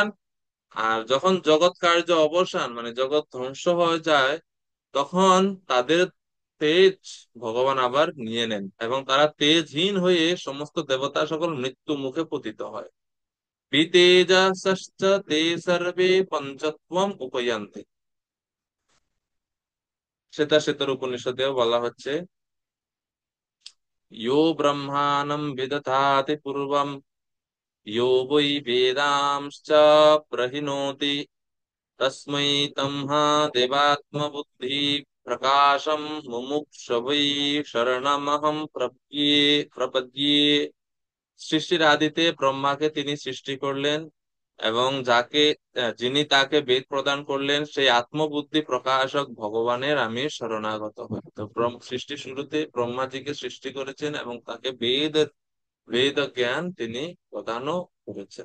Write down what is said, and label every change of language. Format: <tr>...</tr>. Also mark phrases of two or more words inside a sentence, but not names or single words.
<bn>আর যখন জগৎ কার্য অবসান মানে জগৎ ধ্বংস হয়ে যায়, তখন তাদের তেজ ভগবান আবার নিয়ে নেন এবং তারা তেজহীন হয়ে সমস্ত দেবতা সকল মৃত্যু মুখে পতিত হয়।</bn> <sa>বিতেজাসশ্চ তে সর্বে পঞ্চত্বম উপয়ান্তি।</sa> <bn>শ্বেতাশ্বেতার উপনিষদেও বলা হচ্ছে,</bn> <sa>यो ब्रह्माणं विदधाति पूर्वं यो वै वेदांश्च प्रहिणोति तस्मै तम्हा देवात्मबुद्धि प्रकाशं मुमुक्षवै शरणमहं प्रपद्ये।</sa> <bn>সৃষ্টির আদিতে ব্রহ্মাকে তিনি সৃষ্টি করলেন এবং যিনি তাকে বেদ প্রদান করলেন সেই আত্মবুদ্ধি প্রকাশক ভগবানের আমি শরণাগত হই। তো সৃষ্টির শুরুতে ব্রহ্মাজিকে সৃষ্টি করেছেন এবং তাকে বেদ জ্ঞান তিনি প্রদানও করেছেন।</bn>